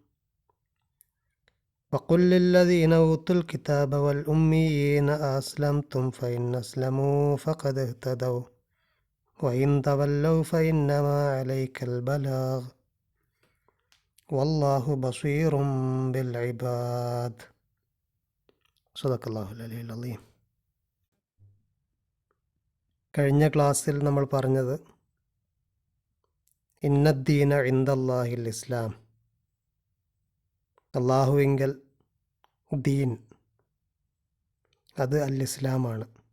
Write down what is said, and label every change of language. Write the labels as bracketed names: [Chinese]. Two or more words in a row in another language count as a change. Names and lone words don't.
[Arabic] فإن أسلموا فقد اهتدوا وإن تولوا فإنما عليك البلاغ والله بصير بالعباد. صدق الله العلي العظيم. [Malayalam] കഴിഞ്ഞ ക്ലാസ്സിൽ നമ്മൾ പറഞ്ഞത് [Arabic] إن الدين عند الله الإسلام, [Malayalam] അള്ളാഹുവിങ്കൽ ദീൻ അത് അൽ ഇസ്ലാമാണ്.